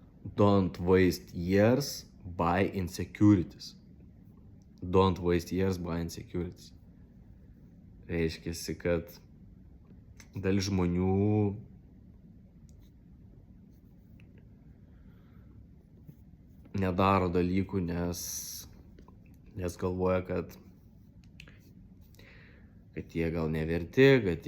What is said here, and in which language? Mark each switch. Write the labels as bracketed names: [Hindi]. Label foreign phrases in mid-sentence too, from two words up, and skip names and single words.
[English] Don't waste years by insecurities. Don't waste years by insecurities. [Lithuanian] Reiškiasi, kad dalis žmonių nedaro dalykų, nes galvoja, kad jie gal neverti, kad